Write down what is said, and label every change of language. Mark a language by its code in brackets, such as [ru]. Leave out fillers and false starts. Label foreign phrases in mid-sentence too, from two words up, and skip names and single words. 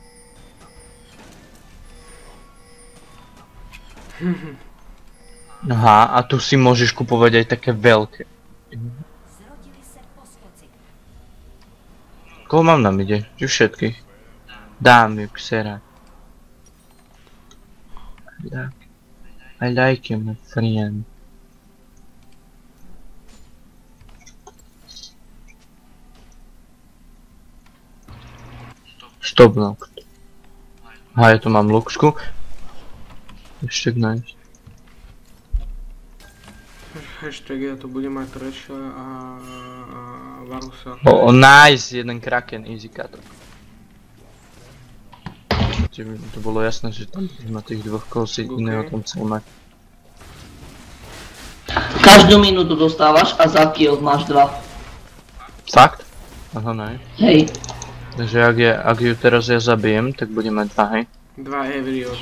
[sk] Aha, a tu si môžeš kupovať aj také veľké. Koho mám na mide? Či všetkých? Dám ju ksera. [en] Yeah. I like you, my friend. Stop knock. [sk] Aha, ja tu mám Luxku. Ešte nice. Hashtag ja to budem mať Thrasha a Varusa. Nice, jeden Kraken, [en] easy cut. [sk] To bolo jasné, že tam na tých dvoch kolsí iného tam chcel mať. Každú minútu dostávaš a za kill máš 2. Fakt? Aha, ne. Hej. Takže ak ju teraz ja zabijem, tak budem mať 2, hej? 2 heavy od...